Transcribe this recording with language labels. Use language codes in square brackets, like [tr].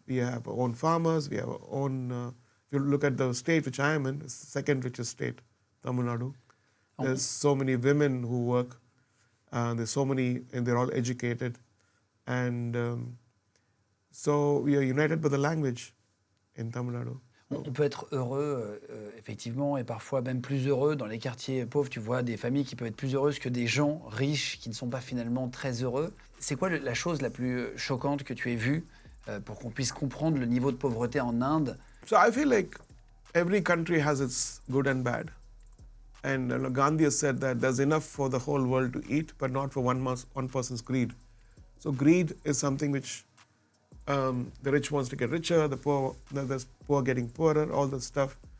[en] We have our own farmers, we have our own... if you look at the state which I am in, it's the second richest state, Tamil Nadu. There's so many women who work, there's so many, and they're all educated. And so we are united by the language in Tamil Nadu. [fr] On peut être heureux, effectivement, et parfois même plus heureux. Dans les quartiers pauvres, tu vois des familles qui peuvent être plus heureuses que des gens riches qui ne sont pas finalement très heureux. C'est quoi la chose la plus choquante que tu aies vue pour qu'on puisse comprendre le niveau de pauvreté en Inde? [en] So I feel like every country has its good and bad. And Gandhi has said that there's enough for the whole world to eat, but not for one person's greed. So greed is something which the rich wants to get richer, the poor getting poorer, all that stuff.